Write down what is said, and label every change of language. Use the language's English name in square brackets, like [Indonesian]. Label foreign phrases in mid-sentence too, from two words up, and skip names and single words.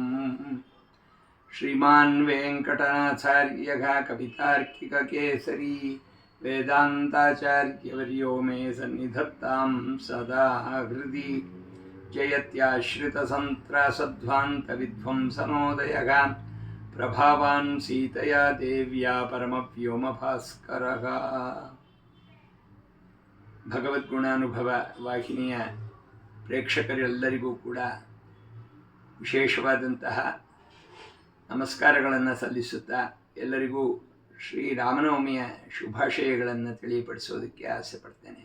[Sanskrit] श्रीमान् वेङ्कटनाथार्यः कवितार्किककेसरी वेदान्ताचार्यवर्यो मे सन्निधत्तां सदा हृदि। जयत्याश्रितसन्त्रासध्वान्तविध्वंसनोदयः प्रभावान् सीतया देव्या परमव्योमभास्करः। [Kannada] ಭಗವದ್ಗುಣಾನುಭವ ವಾಹಿನಿಯ ಪ್ರೇಕ್ಷಕರೆಲ್ಲರಿಗೂ ಕೂಡ ವಿಶೇಷವಾದಂತಹ ನಮಸ್ಕಾರಗಳನ್ನು ಸಲ್ಲಿಸುತ್ತಾ ಎಲ್ಲರಿಗೂ ಶ್ರೀರಾಮನವಮಿಯ ಶುಭಾಶಯಗಳನ್ನು ತಿಳಿಯಪಡಿಸೋದಕ್ಕೆ ಆಸೆ ಪಡ್ತೇನೆ.